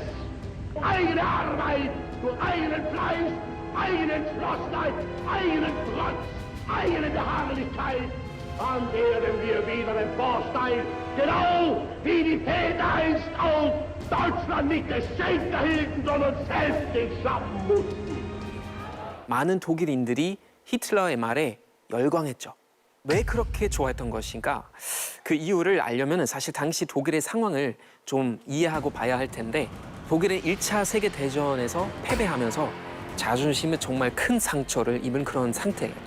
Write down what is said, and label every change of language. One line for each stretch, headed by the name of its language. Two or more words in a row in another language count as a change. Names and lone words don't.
German: Eigene Arbeit, durch eigenen Fleiß, eigene Entschlossenheit, eigenen Trotz, eigene Beharrlichkeit, dann werden wir wieder emporsteigen, genau wie die Väter einst auch Deutschland nicht geschenkt erhielten, sondern selbst entschaffen mussten.
Korean: 많은 독일인들이 히틀러의 말에 열광했죠. 왜 그렇게 좋아했던 것인가? 그 이유를 알려면 사실 당시 독일의 상황을 좀 이해하고 봐야 할 텐데 독일은 1차 세계대전에서 패배하면서 자존심에 정말 큰 상처를 입은 그런 상태였죠.